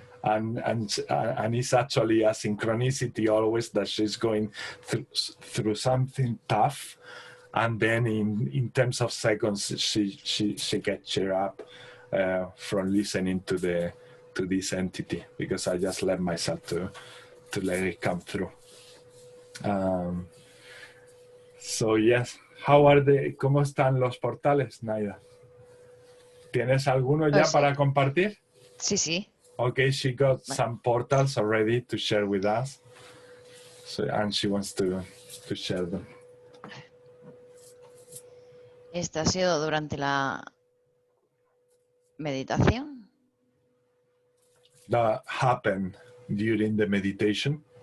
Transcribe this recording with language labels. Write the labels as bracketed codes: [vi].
[en] And it's actually a synchronicity always that she's going through something tough, and then in terms of seconds she gets cheered up from listening to this entity, because I just let myself to let it come through. So yes, [es] ¿cómo están los portales, Naida? ¿Tienes alguno ya para compartir? Sí, sí. [en] Okay, she got some portals already to share with us, and she wants to share them. [es] Esta ha sido durante la meditación. [en] That happened during the meditation.